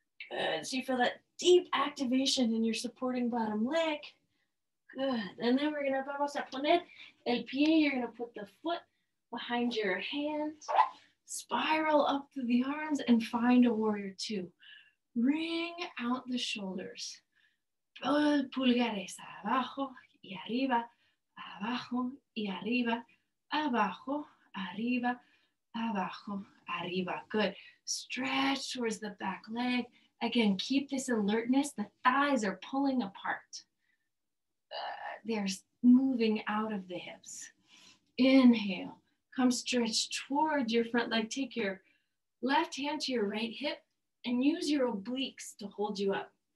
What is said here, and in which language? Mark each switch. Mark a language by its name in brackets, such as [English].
[English] Good, so you feel that deep activation in your supporting bottom leg. Good, and then we're gonna, [Spanish] vamos a poner el pie, [English] you're gonna put the foot behind your hand, spiral up through the arms and find a warrior 2. Ring out the shoulders. [Spanish] Pulgares abajo y arriba, abajo y arriba, abajo, arriba, abajo, arriba. [English] Good. Stretch towards the back leg. Again, keep this alertness. The thighs are pulling apart. They're moving out of the hips. Inhale. Come stretch toward your front leg. Take your left hand to your right hip and use your obliques to hold you up.